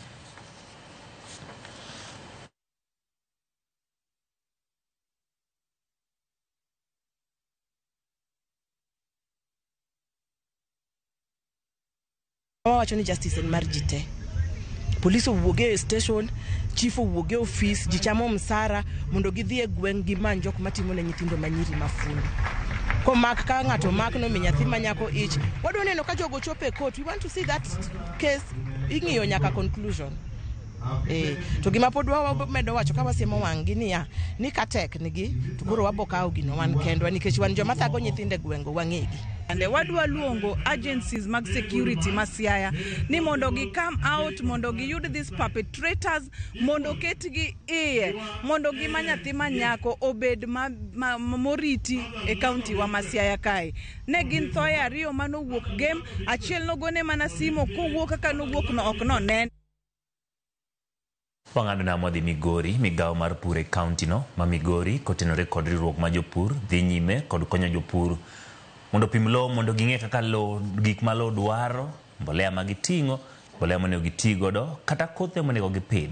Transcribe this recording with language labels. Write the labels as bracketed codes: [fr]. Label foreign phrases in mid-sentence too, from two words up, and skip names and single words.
[luo] Wacho ni justice en mar jite. Police owuoge station, chief owuoge office, jichamo msara mondo gidhi e gweng' gi manjo jok matimo ne nyithindo manyiri mafundo. Ko mak ka ng'ato mak no minyathi manyako ich. Wadwa neno ka jogo chope court. [en] We want to see that case [luo] ing'iyo nyaka [en] conclusion. [luo] To gima podwa medo wacho ka wasiemo wang'gi niya ni katek nigi to koro wabokawo gino wan kendwa nikech wan joma thago nyithinde gwengo wang'egi. And wadwa luongo agencies mag security ma Siaya ni mondo gi [en] come out, [luo] mondo gi yud [en] these perpetrators, [luo] mondo ketgi iye, mondo gi manyathi manyako obed moriti e county wa Siaya kae. Ne gin thoe ariyo manowuok game, achiel nogone mana simo kowuok kaka nowuok no ok no nen. Wang'ado na modhi Migori, migawo mar pur e kaunti no ma Migori kotenore kod riwruok ma jopur dhi nyime kod konyo jopur mondo pim lowo mondo ging'e kaka lowo gik ma lowo dwaro, mbolea ma giting'o mbolea monego giti godo kata kothe monego gipidhi.